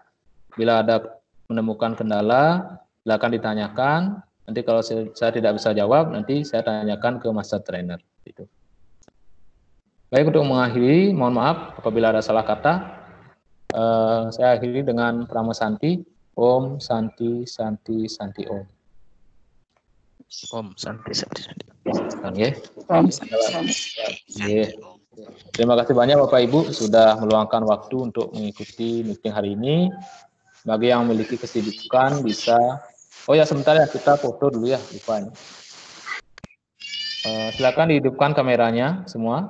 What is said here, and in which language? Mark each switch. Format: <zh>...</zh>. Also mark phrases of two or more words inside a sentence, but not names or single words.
<id>Bila ada menemukan kendala, silakan ditanyakan. Nanti kalau saya tidak bisa jawab, nanti saya tanyakan ke master trainer. Gitu. Baik, untuk mengakhiri, mohon maaf apabila ada salah kata. Saya akhiri dengan Prama Santi.</id> <sa>Om Santi Santi Santi Om. Om Santi Santi Santi.</sa> <id>Ya. Terima kasih banyak Bapak Ibu sudah meluangkan waktu untuk mengikuti meeting hari ini. Bagi yang memiliki kesibukan bisa. Oh ya, sebentar ya, kita foto dulu ya, lupa ini. Silakan dihidupkan kameranya semua.</id>